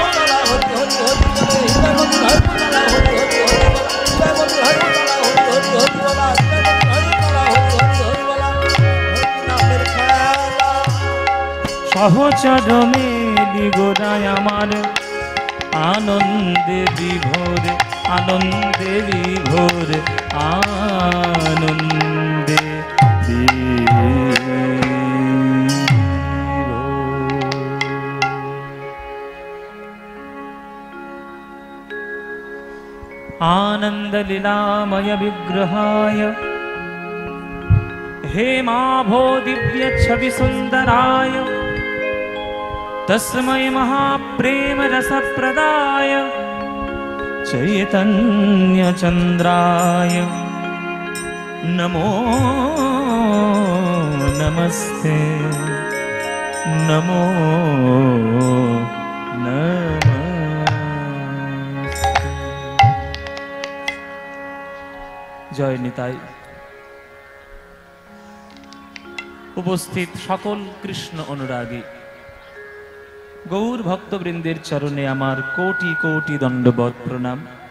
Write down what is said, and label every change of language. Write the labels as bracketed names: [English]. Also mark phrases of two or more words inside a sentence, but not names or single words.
[Bangla] বলা হরি হরি হরি বলে হৃদয় মন্দির হরি বলা হরি হরি হরি বলা হৃদয় মন্দির হরি বলা হরি হরি হরি বলা হৃদয় মন্দির হরি বলা হরি হরি হরি বলা হরি নামের খেলা, সহচর মেলি গোড়ায় আমার আনন্দে বিভোর, আনন্দে বিভোর, আনন্দে [Sanskrit] आनंद लीलामय विग्रहाय हेमाभो दिव्य छवि सुंदराय तस्मै महाप्रेम रसप्रदाय चैतन्य चंद्राय नमो नमस्ते नमो नमस्ते। [Bangla] জয় নিতাই। উপস্থিত সকল কৃষ্ণ অনুরাগী গৌর ভক্তবৃন্দের চরণে আমার কোটি কোটি দণ্ডবৎ প্রণাম।